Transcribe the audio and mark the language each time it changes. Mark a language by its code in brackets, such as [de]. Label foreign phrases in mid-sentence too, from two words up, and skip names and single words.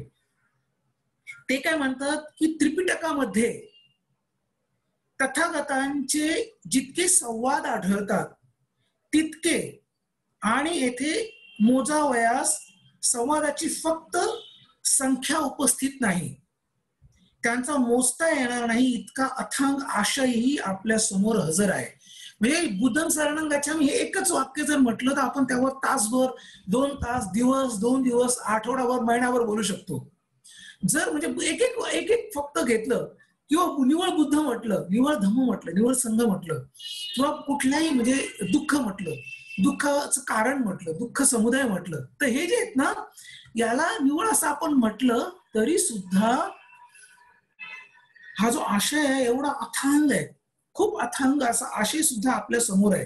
[mr] ते काय म्हणतात की त्रिपिटकामध्ये तथागतांचे जितके संवाद आढळतात तितके, आणि येथे मोजावयास संवादाची फक्त संख्या उपस्थित नाही, त्यांचा मोजता येणार नाही इतका अथांग आशयही आपल्या समोर हजर आहे. म्हणजे [pi] बुद्धं शरणं गच्छामि [mr] हे एकच वाक्य जर म्हटलं तर आपण त्यावर तासभर, 2 तास, दिवस, 2 दिवस, आठवडाभर, महिनाभर बोलू शकतो. जर म्हणजे एक एक फक्त घेतलं किंवा निवळ बुद्ध म्हटलं, निवळ धम्म म्हटलं, निवळ संघ म्हटलं, किंवा कुठल्याही म्हणजे दुःख म्हटलं, दुःखाचं कारण म्हटलं, दुःख समुदाय म्हटलं, तर हे जे आहेत ना, याला निवळ असं आपण म्हटलं तरी सुद्धा हा जो आशय आहे एवढा अथांग आहे, खूप अथांग असा आशय सुद्धा आपल्या समोर आहे.